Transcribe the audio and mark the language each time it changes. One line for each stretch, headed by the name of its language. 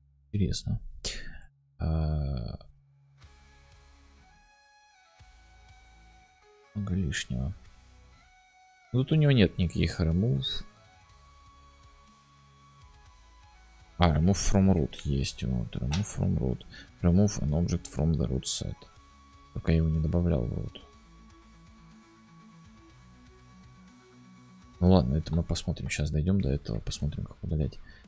Russian: Интересно. Много лишнего. Тут у него нет никаких remove. Remove from root есть. Вот, remove from root.
English: Remove an object from the root set.
Russian: Только я его не добавлял в root. Ну ладно, это мы посмотрим. Сейчас дойдем до этого. Посмотрим, как удалять.